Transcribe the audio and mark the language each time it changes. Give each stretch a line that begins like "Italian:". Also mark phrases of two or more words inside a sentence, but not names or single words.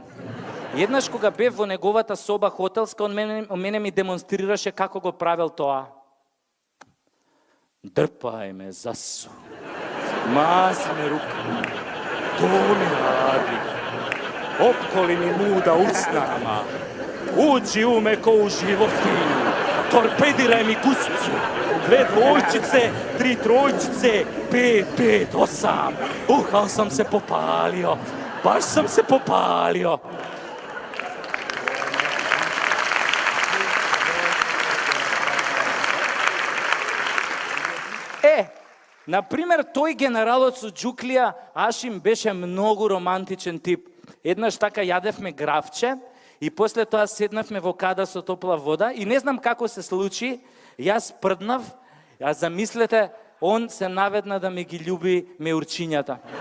Macedonian: Еднаш кога бев во неговата соба хотелска, он мене ми демонстрираше како го правел тоа.
Serbian: Дрпај ме, засу. Мазне рука. То ми ради. Опколи ми муда уснама. Уđi u me ko u životinju. Torpediraj mi guscu. 2 dvojčice, 3 trojčice, 5, 5, 8. Ali sam se popalio. Baš sam se popalio.
Macedonian: Например, тој генералот со Џуклија, Ашим беше многу романтичен тип. Еднаш така јадевме гравче и после тоа седнавме во када со топла вода и не знам како се случи, јас прднав, а замислете, он се наведна да ми ги љуби меурчињата.